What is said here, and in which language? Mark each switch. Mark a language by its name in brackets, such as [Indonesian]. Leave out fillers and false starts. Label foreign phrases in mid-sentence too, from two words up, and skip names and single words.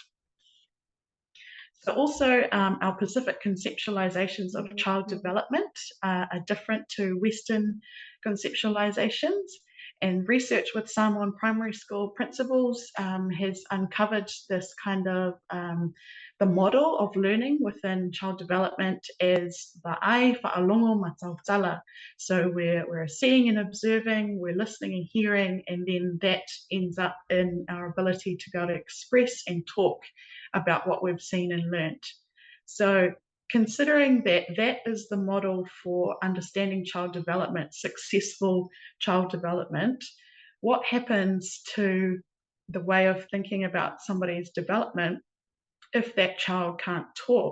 [English] So also our Pacific conceptualizations of child development are different to Western conceptualizations, and research with Samoan primary school principals has uncovered this kind of the model of learning within child development as [Samoan] wa'ai whaalongo matautala. [English] So we're seeing and observing, we're listening and hearing, and then that ends up in our ability to be able to express and talk about what we've seen and learnt. So considering that that is the model for understanding child development, successful child development, what happens to the way of thinking about somebody's development if that child can't talk?